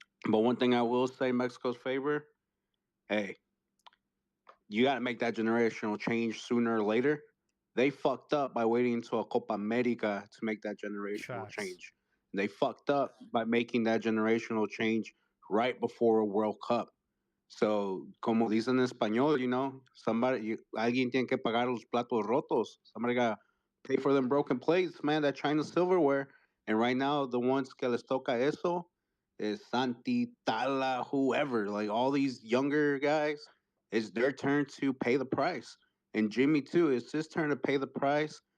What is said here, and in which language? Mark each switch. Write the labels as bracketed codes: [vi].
[en] But one thing I will say, Mexico's favor, hey, you got to make that generational change sooner or later. They fucked up by waiting until a Copa America to make that generational Shots. change. They fucked up by making that generational change right before a World Cup. [es] So, como dicen en español, alguien tiene que pagar los platos rotos. [en] Somebody got to pay for them broken plates, man, that China silverware. And right now, the ones [es] que les toca eso [en] is Santi, Tala, whoever. Like all these younger guys, it's their turn to pay the price. And Jimmy, too, it's his turn to pay the price.